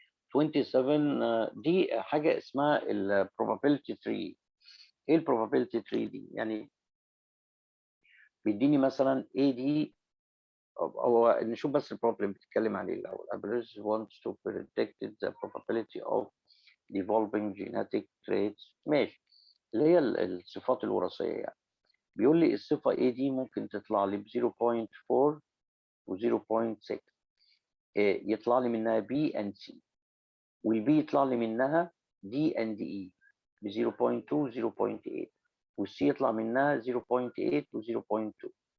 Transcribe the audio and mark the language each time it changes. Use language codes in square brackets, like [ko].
[ar] 27 دي حاجة اسمها ال probability tree. ايه ال probability tree دي؟ يعني بيديني مثلا A دي هو نشوف بس البروبلم بتتكلم عن ايه الاول. [en] Average wants to predict the probability of developing genetic traits. [ar] ماشي اللي هي الصفات الوراثيه يعني. بيقول لي الصفه A دي ممكن تطلع لي ب 0.4 و 0.6 يطلع لي منها B and C والبي يطلع لي منها D and E ب 0.2 و 0.8 والسي يطلع منها 0.8 و 0.2.